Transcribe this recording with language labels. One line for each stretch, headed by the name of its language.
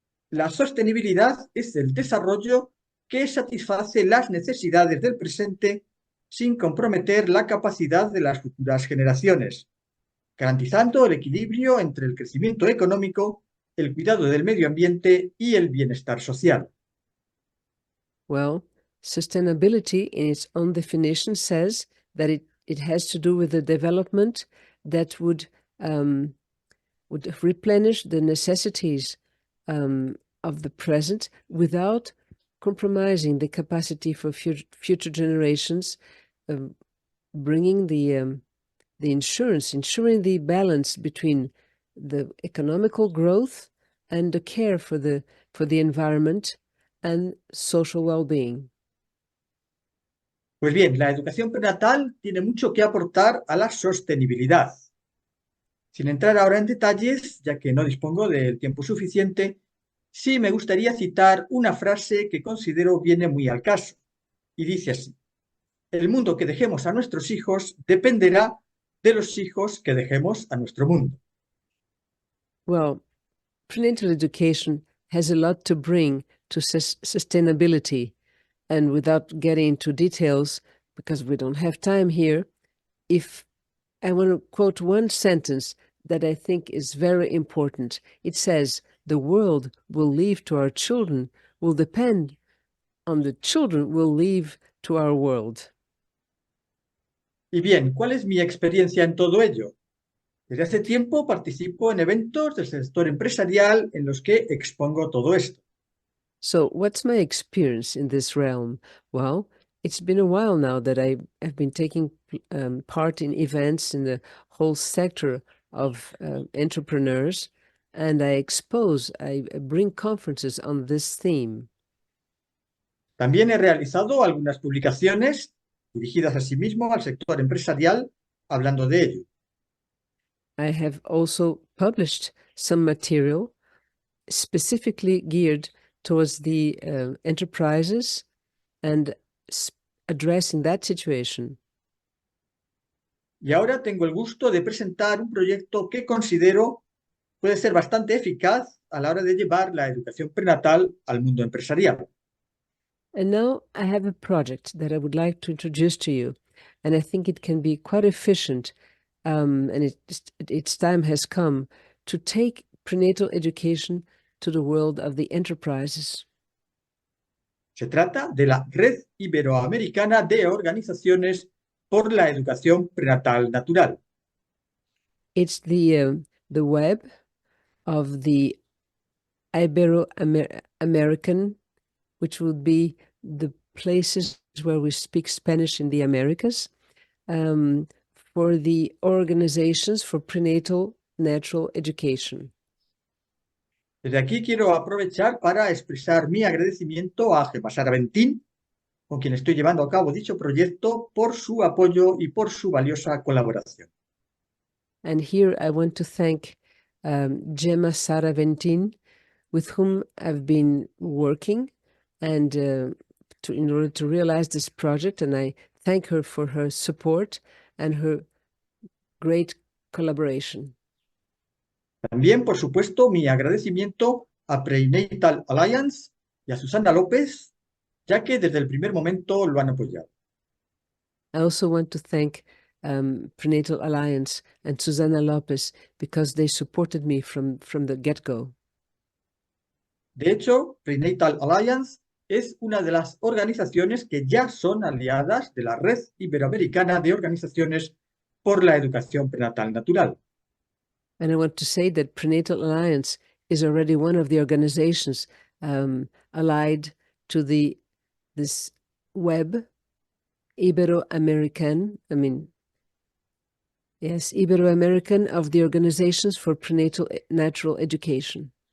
Spanish: La sostenibilidad es el desarrollo que satisface las necesidades del presente sin comprometer la capacidad de las futuras generaciones, garantizando el equilibrio entre el crecimiento económico, el cuidado del medio ambiente y el bienestar social.
English: Well, sustainability in its own definition says that it has to do with the development that would replenish the necessities of the present without compromising the capacity for future generations, bringing ensuring the balance between the economical growth and the care for the environment and social well-being.
Spanish: Pues bien, la educación prenatal tiene mucho que aportar a la sostenibilidad. Sin entrar ahora en detalles, ya que no dispongo del tiempo suficiente, sí me gustaría citar una frase que considero viene muy al caso, y dice así: el mundo que dejemos a nuestros hijos dependerá de los hijos que dejemos a nuestro mundo.
English: Well, prenatal education has a lot to bring to sustainability, and without getting into details, because we don't have time here, if I want to quote one sentence that I think is very important. It says, the world we'll leave to our children will depend on the children we'll leave to our world.
Spanish: Y bien, ¿cuál es mi experiencia en todo ello? Desde hace tiempo participo en eventos del sector empresarial en los que expongo todo esto.
English: So what's my experience in this realm? Well, it's been a while now that I have been taking part in events in the whole sector of entrepreneurs, and I bring conferences on this theme.
Spanish: También he realizado algunas publicaciones dirigidas asimismo al sector empresarial, hablando de ello.
English: I have also published some material specifically geared towards the enterprises and addressing that situation.
Spanish: Y ahora tengo el gusto de presentar un proyecto que considero puede ser bastante eficaz a la hora de llevar la educación prenatal al mundo empresarial.
English: And now I have a project that I would like to introduce to you, and I think it can be quite efficient, and its time has come to take prenatal education to the world of the enterprises.
Spanish: Se trata de la Red Iberoamericana de Organizaciones por la Educación Prenatal Natural.
English: It's the web of the Iberoamerican, which would be the places where we speak Spanish in the Americas, for the organizations for prenatal natural education.
Spanish: Desde aquí quiero aprovechar para expresar mi agradecimiento a Gemma Saraventín, con quien estoy llevando a cabo dicho proyecto, por su apoyo y por su valiosa colaboración.
English: And here I want to thank Gemma Saraventin, with whom I've been working and in order to realize this project, and I thank her for her support and her great collaboration.
Spanish: También, por supuesto, mi agradecimiento a Prenatal Alliance y a Susana López, ya que desde el primer momento lo han apoyado.
English: I also want to thank Prenatal Alliance and Susana Lopez because they supported me from the get-go.
Spanish: De hecho, Prenatal Alliance es una de las organizaciones que ya son aliadas de la Red Iberoamericana de Organizaciones por la Educación Prenatal Natural.
English: And I want to say that Prenatal Alliance is already one of the organizations allied to this web, Iberoamerican, Iberoamerican of the Organizations for Prenatal Natural Education.